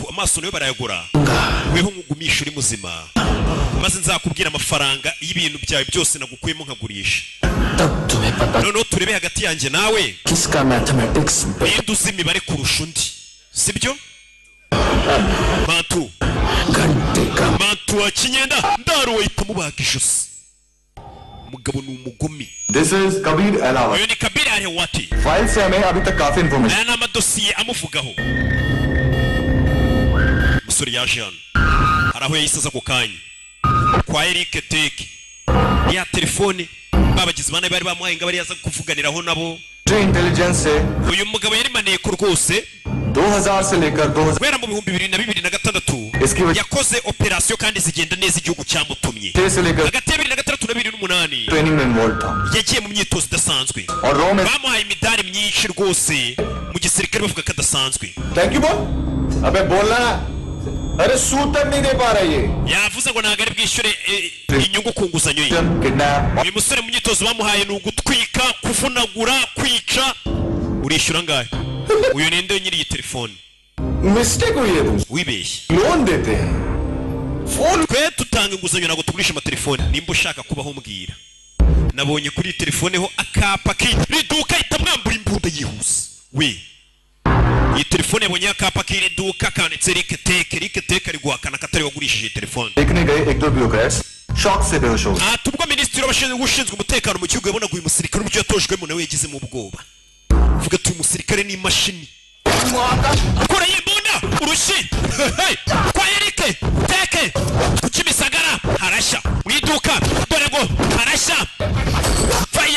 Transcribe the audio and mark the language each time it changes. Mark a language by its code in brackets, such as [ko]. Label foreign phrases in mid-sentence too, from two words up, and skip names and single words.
[rw] amaso nayo barayagura weho nkugumisha uri muzima maze nzakubwira amafaranga y'ibintu byawe byose nagukuyemo nkagurisha noneho turebe hagati yanjye nawe ninde uzi imibare kurusha undi sibyo mantu wa kinyenda ndaro wahita mubaga ijosi umugabo ni umugome [en] This is Kabir Alawat. [rw] uyu ni Kabir Alawat [hi] फाइल से हमें अभी तक काफी इंफॉर्मेशन [rw] aya ni amadosiye amuvugaho umusore yaje hano hari aho yahise aza ku kanya kwa Eric Teke ya telefone babagize bane bari bamuhaye ngo bari yaza kuvuganiraho nabo [hi] इंटेलिजेंस से [rw] uyu mugabo yari maneko rwose [hi] 2000 से लेकर 2000 [rw] guhera mu 2026 yakoze operasiyo kandi zigenda neza igihugu cyamutumye [hi] से लेकर [rw] hagati ya 2006 na 2008 [hi] ट्रेनिंग में इन्वॉल्व था [rw] yagiye mu myitozo idasanzwe [hi] और रो में [rw] bamuhaye imidari myinshi rwose mu gisirikare bavuga ko adasanzwe [hi] थैंक यू बोल अबे बोलना अरे सूद तक नहीं दे पा रहा ये [rw] yavuze ngo ntabwo ari bwishyure inyungu ku nguzanyo ye [en] किडनैप [rw] uyu musore mu myitozo bamuhaye ni ugutwika kuvunagura kwica urishyura angahe uyu ninde nyiri iyi telefone [hi] मिस्टेक हुई है तुम [rw] wibeshye [hi] लोन देते हैं फोन [rw] twe tutanga inguzanyo ntabwo tugurisha amatelefone nimba ushaka kubaho mbwira nabonye kuri iyi telefone ho akapa k'iri duka ahita mwambura imbunda yihuse we iyi telefone yabonye akapa k'iri duka kanditse Eric Teke ari guhakana ko atari wagurishije iyi telefone [hi] देखने गए एक दो [en] bureaucrats shock [hi] से बेहोश हो गए [rw] ubwo minisitiri ushinzwe umutekano mu gihugu yabonaga uyu musirikare uburyo yatojwemo nawe yagizemo ubwoba vuga ati uyu musirikare ni imashini kora y'imbunda urushyi kwa Eric Teke ku Kimisagara harashya mu iduka dore ngo harashya faya